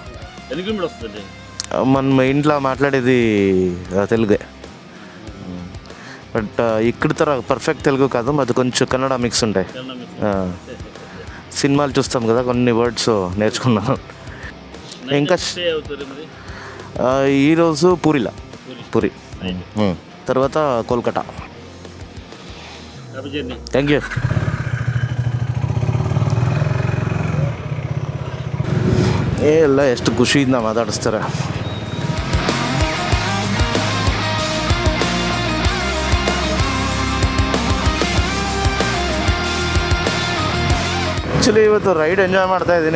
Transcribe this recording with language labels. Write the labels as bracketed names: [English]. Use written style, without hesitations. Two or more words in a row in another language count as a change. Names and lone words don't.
[Telugu] మనం ఇంట్లో మాట్లాడేది తెలుగే, బట్ ఇక్కడ తర పర్ఫెక్ట్ తెలుగు కాదు, అది కొంచెం కన్నడ మిక్స్ ఉంటాయి. సినిమాలు చూస్తాం కదా, కొన్ని వర్డ్స్ నేర్చుకున్నాను. ఇంకా ఈరోజు పూరి, తర్వాత కోల్కతా. [English] thank you. [Kannada] ಎಲ್ಲ ಎಷ್ಟು ಖುಷಿಯಿಂದ ಮಾತಾಡಿಸ್ತಾರೆ. ಆ್ಯಕ್ಚುಲಿ ಇವತ್ತು [English] ride enjoy [Kannada] ಮಾಡ್ತಾ ಇದ್ದೀನಿ.